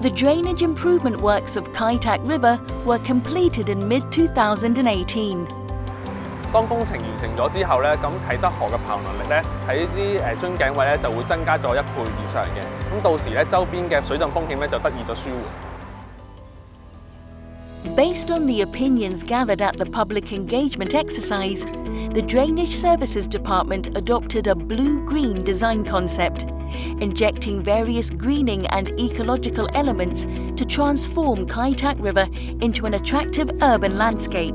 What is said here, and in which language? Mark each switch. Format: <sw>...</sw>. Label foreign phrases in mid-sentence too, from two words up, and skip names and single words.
<en>The drainage improvement works of Kai Tak River were completed in mid-2018.</en> <yue>當工程完成咗之後咧，咁啟德河嘅排洪能力咧喺啲樽頸位咧就會增加咗1倍以上嘅。咁到時咧周邊嘅水浸風險咧就得以咗舒緩。</yue> <en>Based on the opinions gathered at the public engagement exercise, the Drainage Services Department adopted a blue-green design concept, injecting various greening and ecological elements to transform Kai Tak River into an attractive urban landscape.</en>